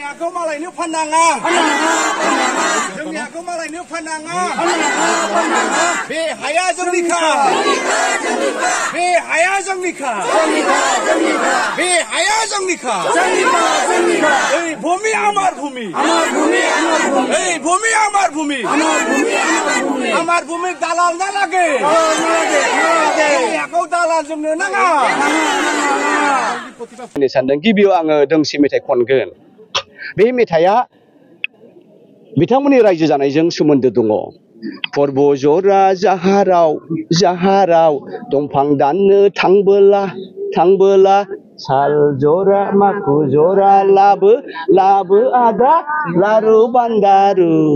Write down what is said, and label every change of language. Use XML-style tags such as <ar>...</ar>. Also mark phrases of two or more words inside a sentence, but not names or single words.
<brx>हाखौ मालायनो फाननाङा जोंनि हाखौ मालायनो फाननाङा बे हाया जोंनिखा बे हाया जोंनिखा बे हाया जोंनिखा</brx> <bn>এই ভূমি আমার ভূমি এই ভূমি আমার ভূমি আমার ভূমি দালাল না লাগে</bn> <brx>हाखौ दालाल जोंनो नाङा सानदों गिबियाव आङो दोंसे मेथाइ खनगोन बे मेथाइया बिथांमोननि रायजो जानायजों सोमोन्दो दङ पर्ब जरा जाहाराव दंफां दाननो थांबोला साल जरा माखु जरा लाबो आदा लारु बान्दारु</brx>